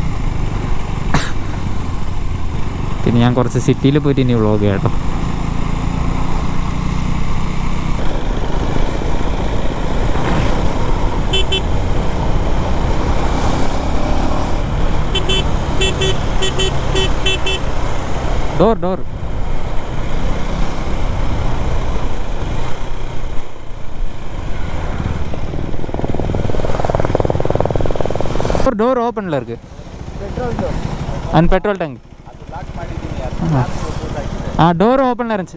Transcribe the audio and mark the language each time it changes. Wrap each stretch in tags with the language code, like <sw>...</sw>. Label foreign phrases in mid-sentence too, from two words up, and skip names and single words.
<ml>പിന്നെ ഞാൻ കുറച്ച് സിറ്റിയിൽ പോയിട്ട് ഇനി വ്ളോഗ് ചെയ്യാം കേട്ടോ.</ml> <ta>ഡോർ ஓப்பனில் இருக்கு.</ta> <en>and petrol tank door</en> <ta>ஓப்பனில் இருந்துச்சு.</ta>